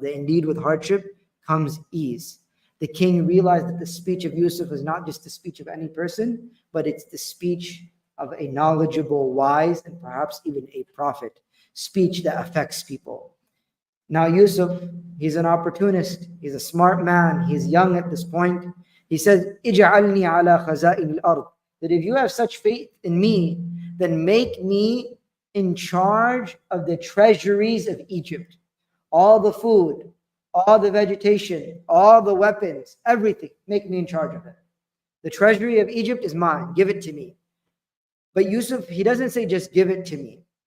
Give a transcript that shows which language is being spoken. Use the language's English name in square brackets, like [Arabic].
[English] That indeed with hardship comes ease. The king realized that the speech of Yusuf is not just the speech of any person, but it's the speech of a knowledgeable, wise, and perhaps even a prophet. Speech that affects people. Now Yusuf, he's an opportunist. He's a smart man. He's young at this point. He says, [Arabic] اجعلني على خزائن الأرض. [English] That if you have such faith in me, then make me in charge of the treasuries of Egypt. All the food, all the vegetation, all the weapons, everything, make me in charge of it. The treasury of Egypt is mine. Give it to me. But Yusuf, he doesn't say just give it to me.